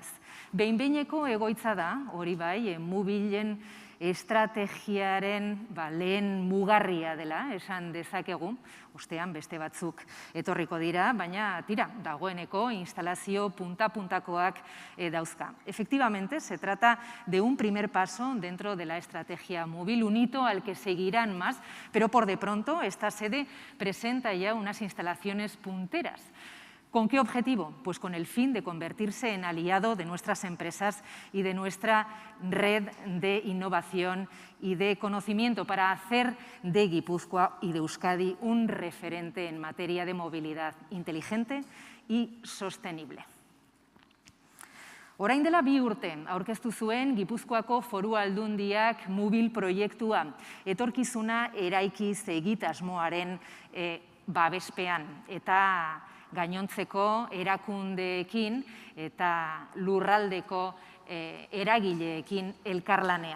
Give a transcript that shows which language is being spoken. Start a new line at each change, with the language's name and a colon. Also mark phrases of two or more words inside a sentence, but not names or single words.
Basque: Behin-behineko egoitza da, hori bai, Mubilen estrategiaren lehen mugarria dela, esan dezakegu, ostean beste batzuk etorriko dira, baina tira, dagoeneko instalazio punta-puntakoak dauzka.
Spanish: Efectivamente, se trata de un primer paso dentro de la estrategia Mubil, un hito al que seguirán más, pero por de pronto esta sede presenta ya unas instalaciones punteras. ¿Con qué objetivo? Pues con el fin de convertirse en aliado de nuestras empresas y de nuestra red de innovación y de conocimiento para hacer de Guipúzcoa y de Euskadi un referente en materia de movilidad inteligente y sostenible.
Basque: Orain dela 2 urte aurkeztu zuen Gipuzkoako Foru Aldundiak Mubil proiektua, etorkizuna eraikiz egitasmoaren babespean eta gainontzeko erakundeekin eta lurraldeko eragileekin elkarlanean.